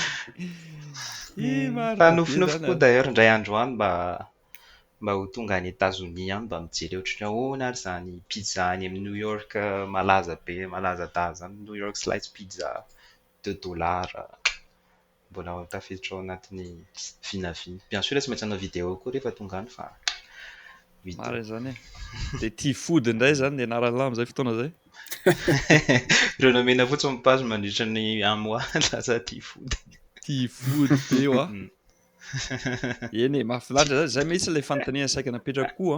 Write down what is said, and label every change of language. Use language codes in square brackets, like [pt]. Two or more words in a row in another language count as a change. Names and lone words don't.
[mg] Fa nofinofy koa d'ailleurs indray andro any mba ho tonga any États-Unis any mba mijery ohatrany ahoana ary zany pizza any amin'ny New York malaza daza any New York [en] slice pizza [mg] $2. mbola tafiditra ao anatin'ny vinavina. [fr] Bien sûr [mg] tsy maintsy hanao vidéo koa rehefa tonga any fa mara izany e. De T-food indray zany ny anarana amin'izay fotoana zay. ireo nomena fotsiny mipazo mandritra ny [fr] un mois [mg] lasa T-food. T-food be eo eny e, mahafinaritra zay mihitsy ilay fanontaniana saika napetraka koa.